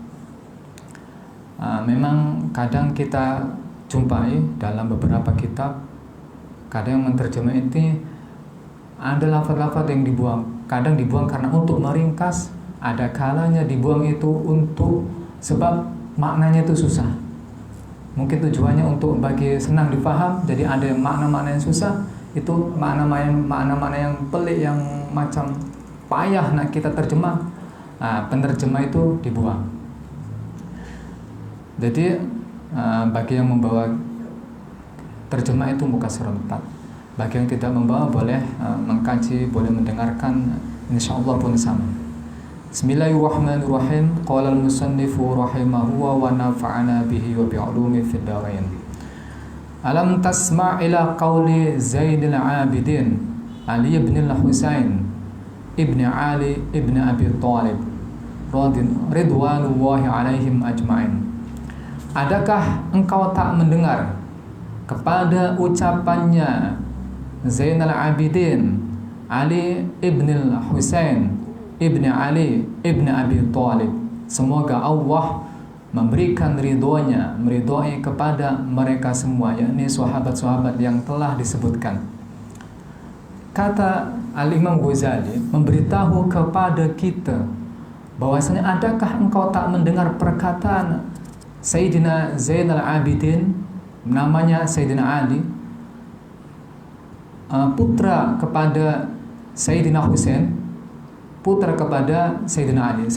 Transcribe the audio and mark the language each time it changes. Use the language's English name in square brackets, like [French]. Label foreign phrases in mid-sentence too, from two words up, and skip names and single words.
[Malay] Memang kadang kita jumpai dalam beberapa kitab, kadang yang menterjemah itu ada lafaz-lafaz yang dibuang. Kadang dibuang karena untuk meringkas, ada kalanya dibuang itu untuk sebab maknanya itu susah. Mungkin tujuannya untuk bagi senang dipaham, jadi ada makna-makna yang susah, itu makna-makna yang pelik, yang macam payah nak kita terjemah. Penerjemah itu dibuang. Jadi bagi yang membawa terjemah itu muka surat 4. Bagi yang tidak membawa boleh mengkaji, boleh mendengarkan, insyaallah pun sama. [Arabic] بسم الله الرحمن الرحيم. قال المصنف رحمه الله ونفعنا به وبعلومه في الدارين. ألم تسمع إلى قول زين العابدين علي بن الحسين بن علي بن أبي طالب رضوان الله عليهم أجمعين. [Malay] Adakah engkau tak mendengar kepada ucapannya Zainul Abidin Ali ibn al-Husain ibn Ali ibn Abi Thalib, semoga Allah memberikan ridhonya, meridhoi kepada mereka semua, yakni sahabat-sahabat yang telah disebutkan. Kata Al-Imam Ghazali memberitahu kepada kita bahwasanya, adakah engkau tak mendengar perkataan Sayyidina Zainal Abidin, namanya Sayyidina Ali, putra kepada Sayyidina Husain, putra kepada Sayyidina Ali.